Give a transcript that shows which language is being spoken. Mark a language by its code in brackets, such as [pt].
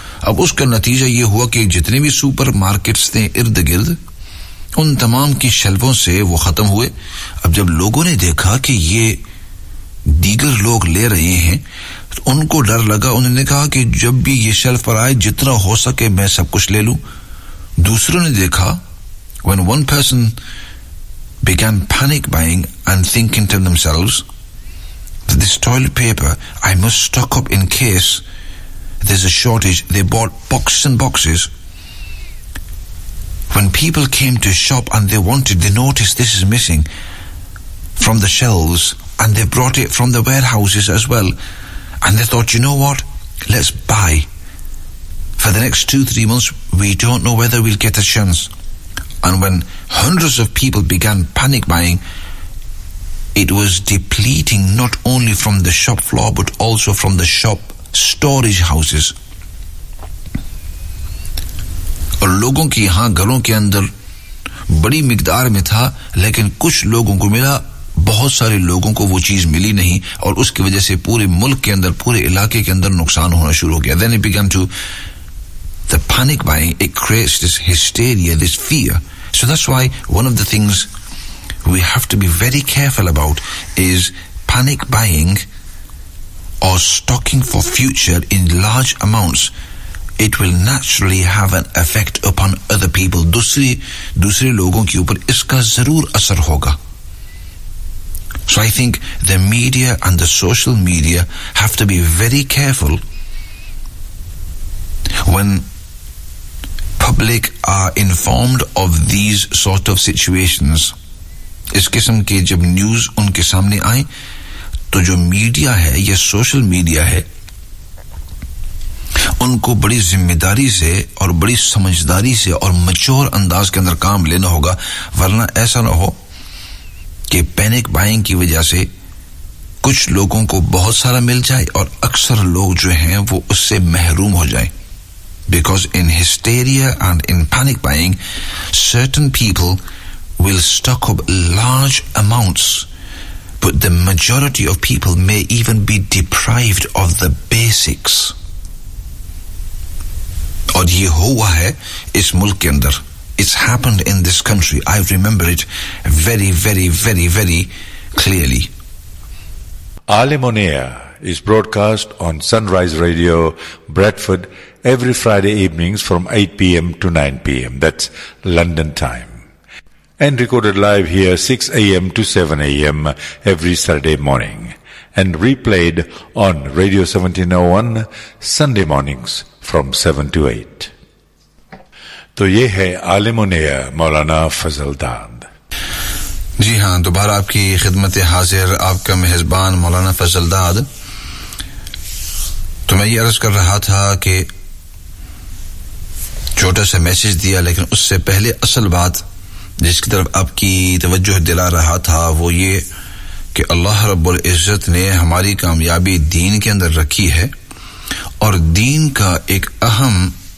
[ur] اب اس کا نتیجہ یہ ہوا کہ جتنے بھی سپر مارکیٹس تھے ارد گرد, ان تمام کی شیلفوں سے وہ ختم ہوئے. اب جب لوگوں نے دیکھا کہ یہ دیگر لوگ لے رہے ہیں تو ان کو ڈر لگا, انہوں نے کہا کہ جب بھی یہ شیلف پر آئے جتنا ہو سکے میں سب کچھ لے لوں. دوسروں نے دیکھا, [en] when one person began panic buying and thinking to themselves that this toilet paper I must stock up in case there's a shortage, they bought boxes and boxes. When people came to shop and they noticed this is missing from the shelves, and they brought it from the warehouses as well, and they thought, you know what, let's buy for the next 2-3 months, we don't know whether we'll get a chance. And when hundreds of people began panic buying, it was depleting not only from the shop floor but also from the shop storage houses. [ur] اور لوگوں کی یہاں گھروں کے اندر بڑی مقدار میں تھا, لیکن کچھ لوگوں کو ملا, بہت سارے لوگوں کو وہ چیز ملی نہیں, اور اس کی وجہ سے پورے ملک کے اندر پورے علاقے کے اندر نقصان ہونا شروع ہو گیا. [en] Then it began to the panic buying, it creates this hysteria, this fear. So that's why one of the things we have to be very careful about is panic buying or stocking for future in large amounts. It will naturally have an effect upon other people. [ur] دوسرے لوگوں کے اوپر اس کا ضرور اثر ہوگا. [en] So I think the media and the social media have to be very careful when public are informed of these sort of situations. [ur] اس قسم کے جب نیوز ان کے سامنے آئے تو جو میڈیا ہے یا سوشل میڈیا ہے ان کو بڑی ذمہ داری سے اور بڑی سمجھداری سے اور مچور انداز کے اندر کام لینا ہوگا, ورنہ ایسا نہ ہو کہ پینک بائنگ کی وجہ سے کچھ لوگوں کو بہت سارا مل جائے اور اکثر لوگ جو ہیں وہ اس سے محروم ہو جائیں. [en] Because in hysteria and in panic buying, certain people will stock up large amounts, but the majority of people may even be deprived of the basics. [ur] اور یہ ہوا ہے اس ملک کے اندر. [en] It's happened in this country. I remember it very, very, very, very clearly. Alim on Air is broadcast on Sunrise Radio, Bradford, every Friday evenings from 8 p.m. to 9 p.m. That's London time. And recorded live here 6 a.m. to 7 a.m. every Saturday morning. And replayed on Radio 1701 Sunday mornings from 7 to 8. [ur] تو یہ ہے عالم نیہ مولانا فضل داد. جی ہاں, دوبارہ آپ کی خدمت حاضر آپ کا محبان مولانا فضل داد. تو میں یہ عرض کر رہا تھا کہ چھوٹا سا میسج دیا, لیکن اس سے پہلے اصل بات جس کی طرف آپ کی توجہ دلا رہا تھا وہ یہ کہ اللہ رب العزت نے ہماری کامیابی دین کے اندر رکھی ہے, اور دین کا ایک اہم